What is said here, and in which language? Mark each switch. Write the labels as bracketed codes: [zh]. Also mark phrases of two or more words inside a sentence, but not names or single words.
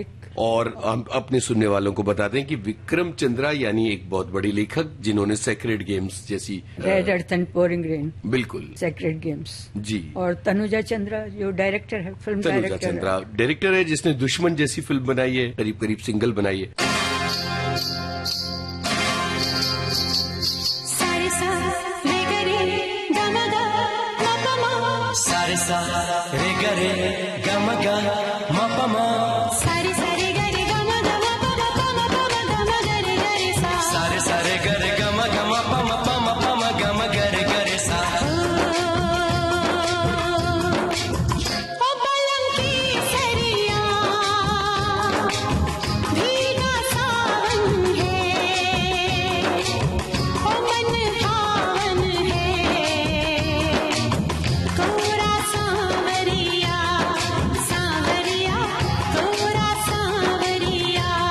[hi] और हम अपने सुनने वालों को बताते हैं कि विक्रम चंद्रा यानी एक बहुत बड़ी लेखक जिन्होंने सेक्रेड गेम्स जैसी, [en] Red Earth and Pouring Rain, [hi] बिल्कुल सेक्रेड गेम्स जी। और तनुजा चंद्रा जो डायरेक्टर है, फिल्म डायरेक्टर है जिसने दुश्मन जैसी फिल्म बनाई है, करीब करीब सिंगल बनाई है। सारे सा रे गे रे ग म ग म प म सारे सा रे ग रे ग म ग म प म सारे सा रे ग रे ग म ग म प म प म प म ग म ग रे ग रे सा सारे सा रे ग रे ग म ग म प म प म प म ग म ग रे ग रे सा। ओ पलंग की सरिया भीगा सावन है, ओ मन भावन है, कोरा सांवरिया सांवरिया कोरा सांवरिया।